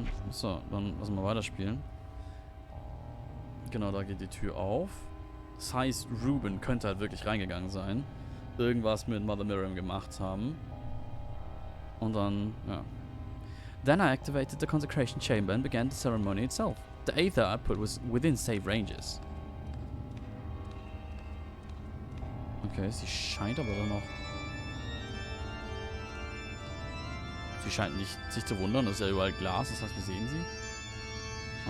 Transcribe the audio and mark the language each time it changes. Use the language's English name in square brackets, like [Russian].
[German] So, dann lassen wir weiterspielen. Genau, da geht die Tür auf. Das heißt, Reuben könnte halt wirklich reingegangen sein. Irgendwas mit Mother Miriam gemacht haben. Und dann, ja. [English] Then I activated the consecration chamber and began the ceremony itself. The aether output was within safe ranges. [German] Okay, sie scheint aber dann noch... Sie scheint nicht sich zu wundern, das ist ja überall Glas, das heißt, wir sehen sie.